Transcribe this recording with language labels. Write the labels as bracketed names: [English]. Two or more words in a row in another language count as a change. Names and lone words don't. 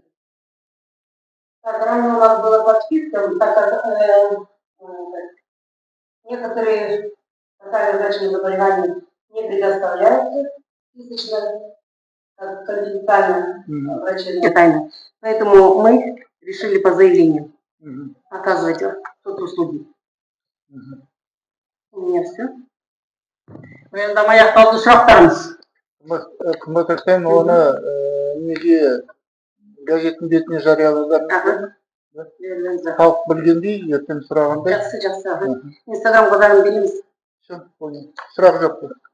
[Russian] Так, ранее у нас было по спискам, так как некоторые социально значимые заболевания не предоставляются списочно, как конфиденциально врачебная тайна. Поэтому мы решили по заявлению оказывать соцуслуги. У меня все. [Kazakh] Баяндама аяқталды, сұрақтарыңыз. Үкіметтен оны неге газеттің бетіне жариялады? Халық білгендей, ертең сұрағанда. Жақсы. Инстаграмға бәрін береміз. Сұрақ жоқ.